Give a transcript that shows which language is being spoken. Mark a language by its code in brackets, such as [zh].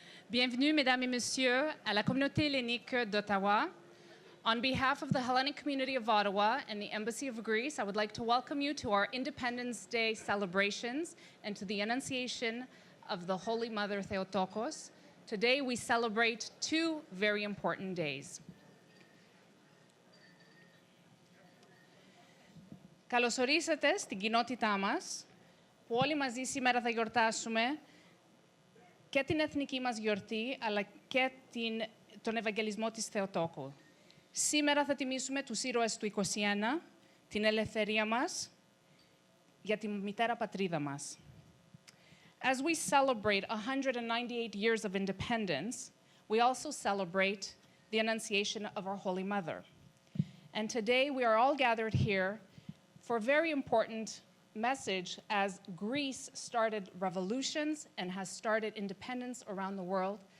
[fr] Bienvenue, mesdames et messieurs, à la communauté hellénique d'Ottawa. [en] On behalf of the Hellenic community of Ottawa and the Embassy of Greece, I would like to welcome you to our Independence Day celebrations and to the Annunciation of the Holy Mother Theotokos. Today we celebrate two very important days. [el] Καλώς ορίσατε στην κοινότητά μας, που όλοι μαζί σήμερα θα γιορτάσουμε και την εθνική μας γιορτή, αλλά και τον Ευαγγελισμό της Θεοτόκου. Σήμερα θα τιμήσουμε τους ήρωες του 21, την ελευθερία μας, για τη μητέρα πατρίδα μας. [en] As we celebrate 198 years of independence, we also celebrate the Annunciation of our Holy Mother. And today we are all gathered here for a very important message as Greece started revolutions and has started independence around the world.